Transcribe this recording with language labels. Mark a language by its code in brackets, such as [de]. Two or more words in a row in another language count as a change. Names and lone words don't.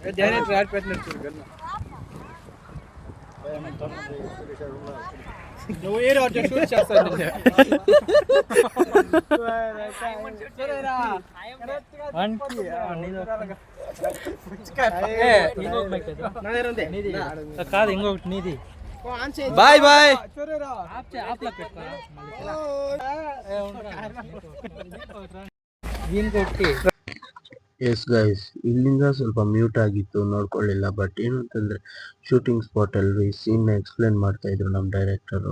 [te] నువ్వు ఏ రోజు షూట్ చేస్తాను. కాదు ఇంకొకటి నీది. బాయ్ బాయ్. [en] yes guys, [kn] ಇಲ್ಲಿಂದ ಸ್ವಲ್ಪ ಮ್ಯೂಟ್ ಆಗಿತ್ತು, ನೋಡ್ಕೊಳ್ಳಿಲ್ಲ. ಬಟ್ ಏನು ಅಂತಂದರೆ ಶೂಟಿಂಗ್ ಸ್ಪಾಟಲ್ಲಿ ಸೀನ್ನ ಎಕ್ಸ್ಪ್ಲೇನ್ ಮಾಡ್ತಾಯಿದ್ರು ನಮ್ಮ ಡೈರೆಕ್ಟರು.